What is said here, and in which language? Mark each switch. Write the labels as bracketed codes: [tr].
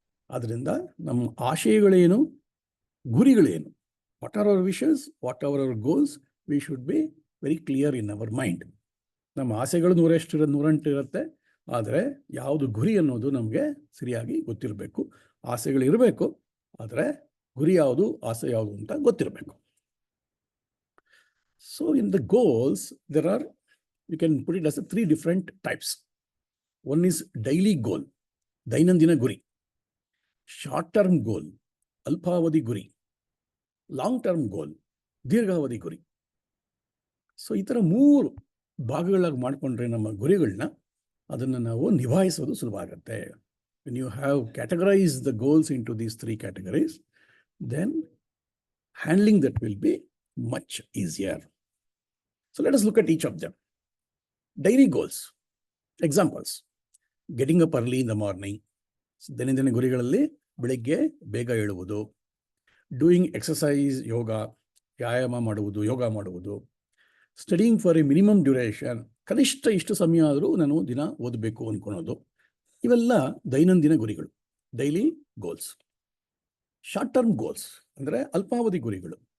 [kn] ಆದ್ದರಿಂದ ನಮ್ಮ ಆಶಯಗಳೇನು, ಗುರಿಗಳೇನು, [en] What are our wishes, what are our goals, we should be very clear in our mind. [kn] ನಮ್ಮ ಆಸೆಗಳು 108 ಇರುತ್ತೆ, ಆದರೆ ಯಾವುದು ಗುರಿ ಅನ್ನೋದು ನಮಗೆ ಸರಿಯಾಗಿ ಗೊತ್ತಿರಬೇಕು. ಆಸೆಗಳಿರಬೇಕು, ಆದರೆ ಗುರಿ ಯಾವುದು, ಆಸೆ ಯಾವುದು ಅಂತ ಗೊತ್ತಿರಬೇಕು. [en] So in the goals there are, you can put it as 3 different types. One is daily goal, [kn] ದೈನಂದಿನ ಗುರಿ. [en] short term goal, [kn] ಅಲ್ಪಾವಧಿ ಗುರಿ. [en] long term goal, [kn] ದೀರ್ಘಾವಧಿ ಗುರಿ. ಸೊ ಈ ಥರ 3 ಭಾಗಗಳಾಗಿ ಮಾಡಿಕೊಂಡ್ರೆ ನಮ್ಮ ಗುರಿಗಳನ್ನ, ಅದನ್ನು ನಾವು ನಿಭಾಯಿಸೋದು ಸುಲಭ ಆಗುತ್ತೆ. [en] When you have categorized the goals into these 3 categories, then handling that will be much easier. So let us look at each of them. Daily goals. Examples. Getting up early in the morning. [kn] ದೈನಂದಿನ ಗುರಿಗಳಲ್ಲಿ ಬೆಳಿಗ್ಗೆ ಬೇಗ ಏಳುವುದು. [en] doing exercise, [kn] ವ್ಯಾಯಾಮ ಮಾಡುವುದು, ಯೋಗ ಮಾಡುವುದು. [en] studying for a minimum duration, [kn] ಕನಿಷ್ಠ ಇಷ್ಟು ಸಮಯ ಆದರೂ ನಾನು ದಿನ ಓದಬೇಕು ಅಂದ್ಕೊಳೋದು. ಇವೆಲ್ಲ ದೈನಂದಿನ ಗುರಿಗಳು, [en] Daily goals. Short term goals [kn] ಅಂದರೆ ಅಲ್ಪಾವಧಿ ಗುರಿಗಳು.